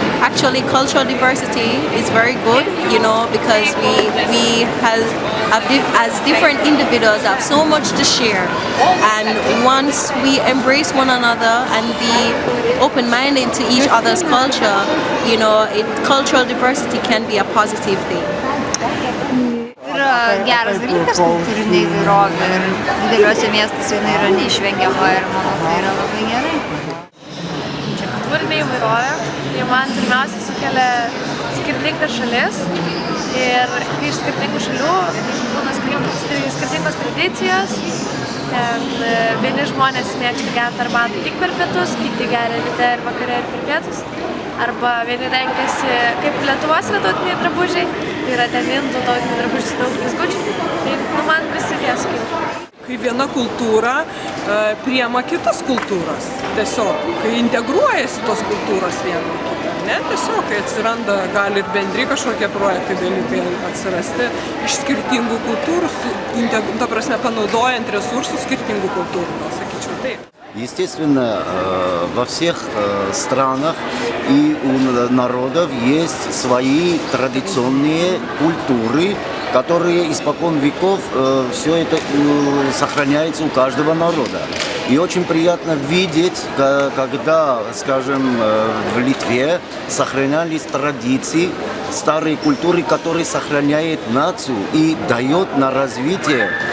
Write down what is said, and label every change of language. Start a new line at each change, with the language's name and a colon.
English: Actually, cultural diversity is very good, you know, because we as different individuals have so much to share, and once we embrace one another and be open-minded to each other's culture, you know, cultural diversity can be a positive thing.
Lithuanian: Yra geras dalykas kultūrinė įvairovė ir dideliuose miestuose jinai yra neišvengiama ir manau, tai yra labai gerai. Čia kultūrinė įvairovė, tai man pirmiausia sukelia skirtingas šalis ir kai iš skirtingų šalių būna skirtingos tradicijos. Ten vieni žmonės mėgsta gerti arbatą tik per pietus, kiti geria ryte ir vakare ir per pietus. Arba vieni renkasi kaip Lietuvos yra tautiniai drabužiai, tai yra ten indų tautiniai drabužiai su daug blizgučių, tai man visi tie skirti. Kai viena kultūra priema kitas kultūras, tiesiog, kai integruojasi tos kultūros viena į kitą, ne, tiesiog, kai atsiranda, gali ir bendri kažkokie projektai dalykai atsirasti iš skirtingų kultūrų, ta prasme, panaudojant resursus skirtingų kultūrų, sakyčiau taip.
Russian: Естественно, во всех странах и у народов есть свои традиционные культуры, которые испокон веков все это сохраняется у каждого народа. И очень приятно видеть, когда, скажем, в Литве сохранялись традиции, старые культуры, которые сохраняют нацию и дает на развитие.